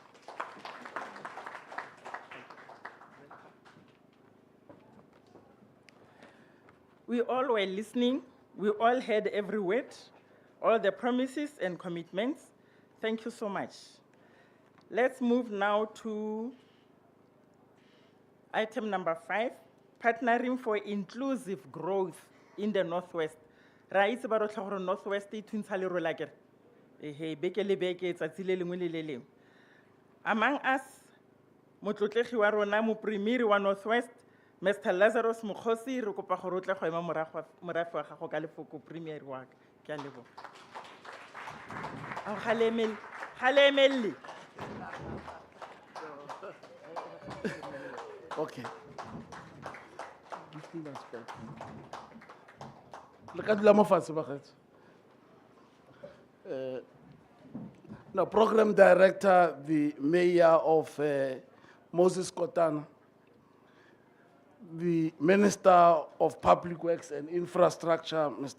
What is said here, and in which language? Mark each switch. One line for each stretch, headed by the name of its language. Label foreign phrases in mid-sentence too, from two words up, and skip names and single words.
English: We all were listening. We all heard every word, all the promises and commitments. Thank you so much. Let's move now to item number 5, partnering for inclusive growth in the Northwest.
Tswana: Ra itse ba rotlha gore Northwest e thuntsha le rola kere. Ehe beke le beke tsatsi le lengwe le le lengwe.
English: Among us,
Tswana: motlotlegi wa rona mopremiri wa Northwest, Mr. Lazarus Mokgosi, re kopa gore o tle go ema morafe wa gago ka lefoko premier wa ka. Ke a leboga. Galemelle.
English: Okay. Look at the now, program director, the mayor of Moses Kotana, the Minister of Public Works and Infrastructure, Mr.